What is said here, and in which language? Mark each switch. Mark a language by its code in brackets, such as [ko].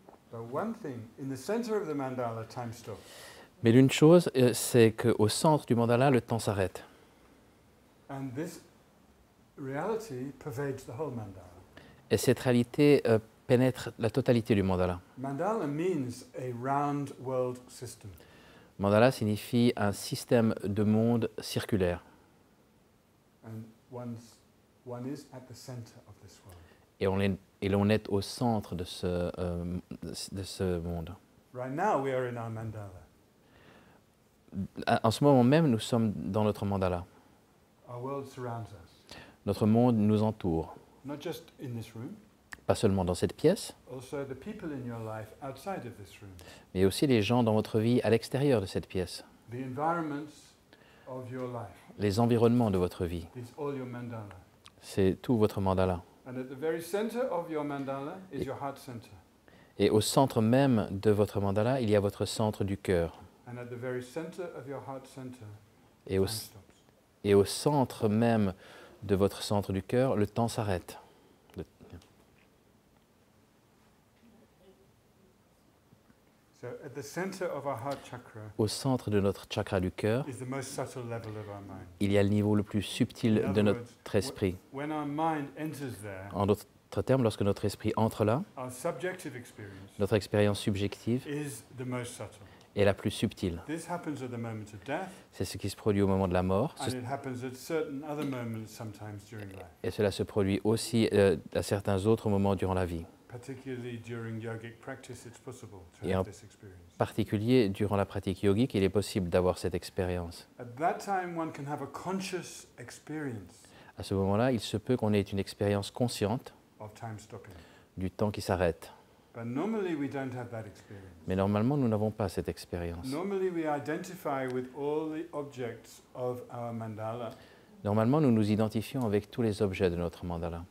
[en] But one thing, in the center of the mandala, time stops. [fr] Mais l'une chose, c'est qu'au centre du mandala, le temps s'arrête. [en] And this reality pervades the whole mandala. [fr] Et cette réalité pénètre la totalité du mandala. [en] Mandala means a round world system. [fr] Mandala signifie un système de monde circulaire. [en] And one is at the center of this world. [fr] Et l'on est au centre de ce monde. [en] Right now we are in our mandala. [fr] En ce moment même, nous sommes dans notre mandala. [en] Our world surrounds us. [fr] Notre monde nous entoure. [en] Not just in this room, [fr] Pas seulement dans cette pièce, [en] also the people in your life outside of this room. [fr] mais aussi les gens dans votre vie à l'extérieur de cette pièce. [en] The environments of your life [fr] Les environnements de votre vie. [en] is all your mandala. [fr] C'est tout votre mandala. [en] And at the very center of your mandala is your heart center. [fr] Et au centre même de votre mandala, il y a votre centre du cœur. [en] And at the very center of your heart center, [fr] Et au, [en] time stops. [fr] et au centre même de votre centre du cœur, le temps s'arrête. [en] So at the center of our heart chakra [fr] Au centre de notre chakra du cœur, [en] is the most subtle level of our mind. [fr] il y a le niveau le plus subtil [en] In [fr] de [en] other [fr] notre esprit. [en] When our mind enters there, [fr] En d'autres termes, lorsque notre esprit entre là, [en] our subjective experience [fr] notre expérience subjective [en] is the most subtle. [fr] est la plus subtile. [en] This happens at the moment of death, [fr] C'est ce qui se produit au moment de la mort, [en] and it happens at certain other moments sometimes during life, [fr] et cela se produit aussi à certains autres moments durant la vie. [en] particularly during yogic practice. It's possible to [fr] Et [en] have [fr] en [en] this experience. [fr] En particulier, durant la pratique yogique, il est possible d'avoir cette expérience. [en] At that time, one can have a conscious experience [fr] À ce moment-là, il se peut qu'on ait une expérience consciente [en] of time stopping. [fr] du temps qui s'arrête. [en] But normally, we don't have that experience. [fr] Mais normalement, nous n'avons pas cette expérience. [en] Normally, we identify with all the objects of our mandala, [fr] Normalement, nous nous identifions avec tous les objets de notre mandala.